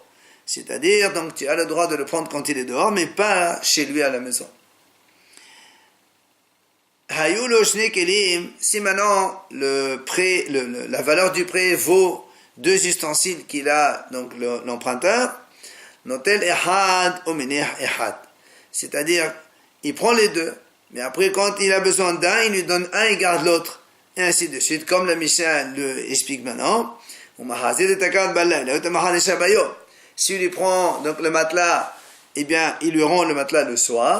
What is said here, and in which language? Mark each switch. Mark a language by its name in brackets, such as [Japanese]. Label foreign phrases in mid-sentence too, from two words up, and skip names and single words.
[French] C'est-à-dire, donc tu as le droit de le prendre quand il est dehors, mais pas chez lui à la maison. Si maintenant la valeur du prêt vaut 2 ustensiles qu'il a, donc l'emprunteur, [Hebrew] נוטל אחד ומניח אחד. [French] C'est-à-dire, il prend les deux, mais après quand il a besoin d'un, il lui donne un et garde l'autre. Et ainsi de suite, comme la Mishnah le explique maintenant. S'il lui prend donc le matelas, eh bien, il lui rend le matelas le soir.